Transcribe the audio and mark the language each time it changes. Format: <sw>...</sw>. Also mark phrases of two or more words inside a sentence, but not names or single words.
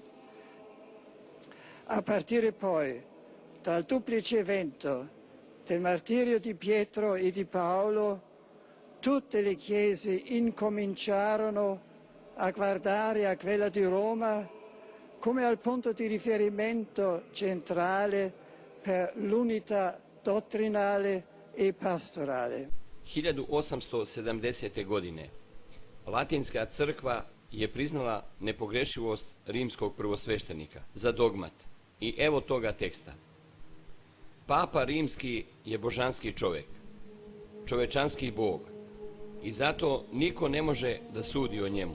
<it>A partire poi dal duplice evento del martirio di Pietro e di Paolo, tutte le chiese incominciarono a guardare a quella di Roma come al punto di riferimento centrale per l'unità dottrinale e pastorale.</it> <sr>1870. godine Latinska crkva je priznala nepogrešivost rimskog prvosveštenika za dogmat. I evo toga teksta. Papa rimski je božanski čovjek, čovečanski Bog, i zato niko ne može da sudi o njemu.</sr>